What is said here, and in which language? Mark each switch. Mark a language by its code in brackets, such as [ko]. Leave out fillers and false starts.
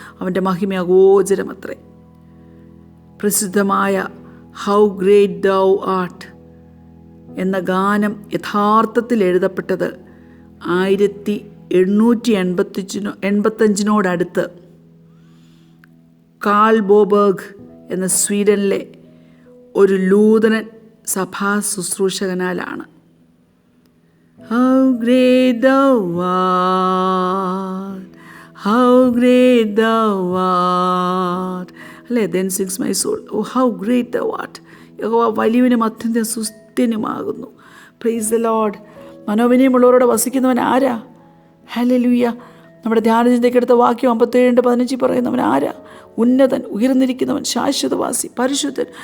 [ml] അവൻ്റെ മഹിമ അഗോചരമത്രേ. പ്രസിദ്ധമായ ഹൗ ഗ്രേറ്റ് ദൗ ആർട്ട് എന്ന ഗാനം യഥാർത്ഥത്തിൽ എഴുതപ്പെട്ടത് 1885 കാൾ ബോബർഗ് എന്ന സ്വീഡനിലെ ഒരു ലൂതറൻ സഭാ ശുശ്രൂഷകനാലാണ്. [en] How great thou art, how great thou art. [ml] അല്ലേ? [en] Then sings my soul, oh how great thou art. [ml] യഹോവ വലിയവനും അത്യന്തം സ്തുത്യനുമാകുന്നു. [en] Praise the Lord. [ml] മനോവിനയമുള്ളവരോട് വസിക്കുന്നവൻ ആരാ? ഹല്ലേലൂയ. നമ്മുടെ ധ്യാനചിന്തയ്ക്കെടുത്ത വാക്യം 57:15 പറയുന്നവൻ ആരാ? ഉന്നതൻ, ഉയർന്നിരിക്കുന്നവൻ, ശാശ്വതവാസി, പരിശുദ്ധൻ.